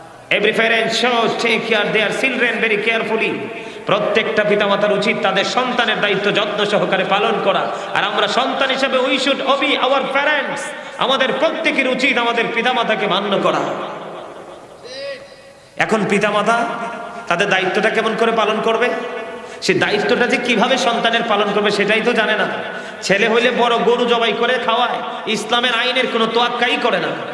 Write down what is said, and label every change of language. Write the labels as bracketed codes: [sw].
[en] Every parent should take care their children very carefully. [bn] প্রত্যেকটা পিতামাতার উচিত তাদের সন্তানের দায়িত্ব যত্ন সহকারে পালন করা। আর আমরা সন্তান হিসেবে [en] we should obey our parents. [bn] আমাদের প্রত্যেকের উচিত আমাদের পিতামাতাকে মান্য করা। এখন পিতামাতা তাদের দায়িত্বটা কেমন করে পালন করবে? সে দায়িত্বটা যে কিভাবে সন্তানের পালন করবে সেটাই তো জানে না। ছেলে হইলে বড় গরু জবাই করে খাওয়ায়, ইসলামের আইনের কোনো তোয়াক্কাই করে না।